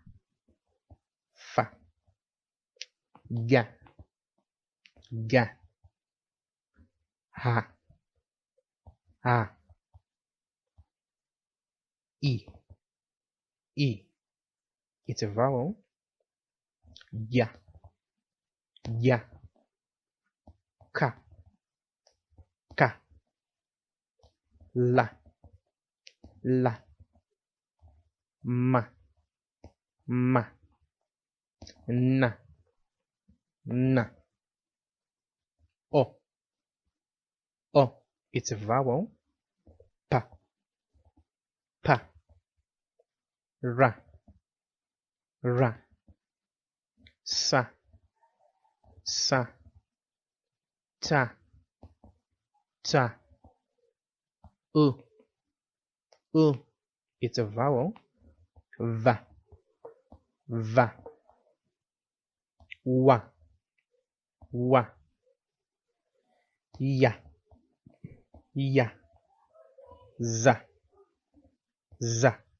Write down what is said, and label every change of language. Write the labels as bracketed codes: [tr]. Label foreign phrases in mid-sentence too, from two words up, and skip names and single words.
[en] Ga. Ha. E. It's a vowel. Ya. Ka. La. Ma. Na. O. It's a vowel. Pa. Ra. Sa. Ta. U. it's a vowel. Va, va. Wa, wa. Ya, ya. Za, za.